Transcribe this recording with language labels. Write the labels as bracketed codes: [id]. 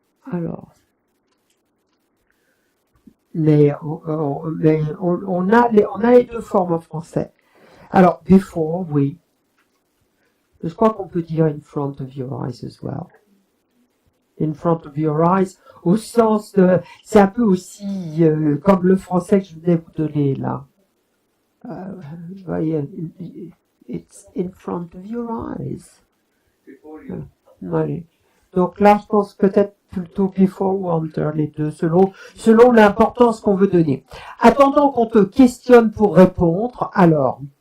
[fr] Alors, mais on a les deux formes en français. Alors, before, oui. Je crois qu'on peut dire [en] in front of your eyes as well. In front of your eyes, [fr] au sens de, c'est un peu aussi comme le français que je venais vous donner là. Voyez, [en] it's in front of your eyes. Before you. [fr] Ouais. Donc là, je pense peut-être plutôt before ou under, les deux, selon l'importance qu'on veut donner. Attendant qu'on te questionne pour répondre, alors.